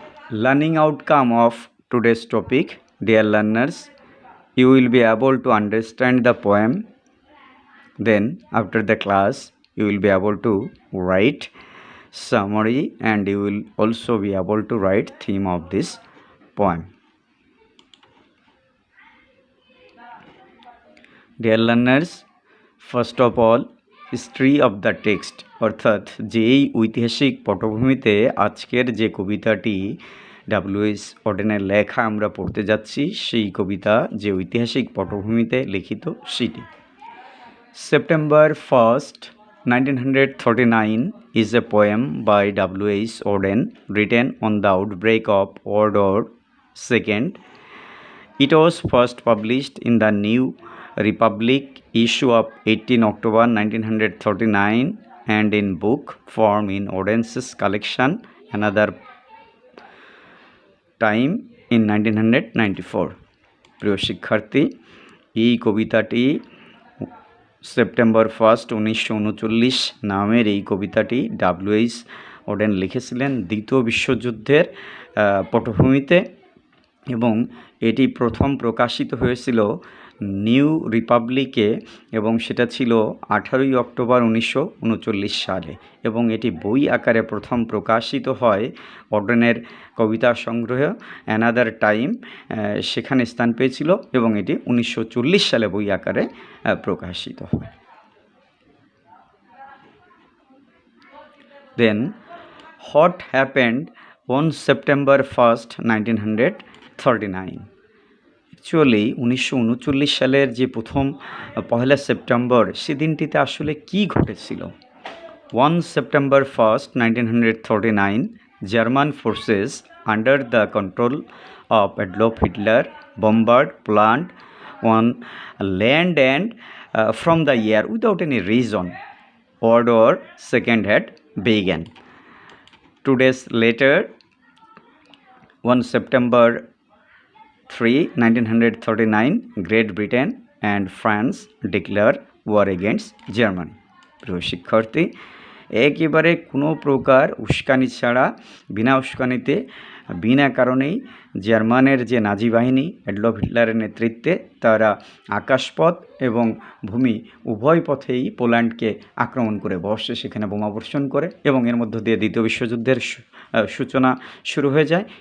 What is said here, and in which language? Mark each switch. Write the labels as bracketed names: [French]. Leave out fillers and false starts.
[English] Learning outcome of today's topic, dear learners, you will be able to understand the poem. Then after the class, you will be able to write summary and you will also be able to write theme of this poem. Dear learners, first of all, history of the text, [Bangla] অর্থাৎ যেই ঐতিহাসিক পটভূমিতে আজকের যে কবিতাটি ডাব্লিউ.এইচ অডেনের লেখা আমরা পড়তে যাচ্ছি, সেই কবিতা যে ঐতিহাসিক পটভূমিতে লিখিত সেটি। [English] September 1st, 1939 is a poem by W.H. Auden written on the outbreak of World War II. It was first published in the New Republic issue of 18 October 1939 and in book form in Auden's collection Another Time in 1994. [Bangla] প্রিয় শিক্ষার্থী, এই কবিতাটি September 1st, 1939 নামের এই কবিতাটি W.H. Auden লিখেছিলেন দ্বিতীয় বিশ্বযুদ্ধের পটভূমিতে এবং এটি প্রথম প্রকাশিত হয়েছিল নিউ রিপাবলিকে এবং সেটা ছিল 18 অক্টোবর 1939 সালে এবং এটি বই আকারে প্রথম প্রকাশিত হয় অডেনের কবিতা সংগ্রহ অ্যানাদার টাইম, সেখানে স্থান পেয়েছিল এবং এটি 1940 সালে বই আকারে প্রকাশিত হয়। [English] Then what happened on September 1st, 1939? [Bangla] Actually 1939 সালের যে প্রথম পহেলা সেপ্টেম্বর, সেদিনটিতে আসলে কি ঘটেছিল? [English] 1 September 1st, 1939, German forces under the control of Adolf Hitler bombarded Poland on land and from the air without any reason. World War II had begun. 2 days later, 1 September 3, 1939, Great Britain and France declare war against Germany. [Bangla] প্রিয় শিক্ষার্থী, একেবারে কোনো প্রকার উস্কানি ছাড়া, বিনা উস্কানিতে, বিনা কারণেই জার্মানের যে নাজি বাহিনী অ্যাডলফ হিটলারের নেতৃত্বে তারা আকাশপথ এবং ভূমি উভয় পথেই পোল্যান্ডকে আক্রমণ করে বসে, সেখানে বোমাবর্ষণ করে এবং এর মধ্য দিয়ে দ্বিতীয় বিশ্বযুদ্ধের সূচনা শুরু হয়ে যায়।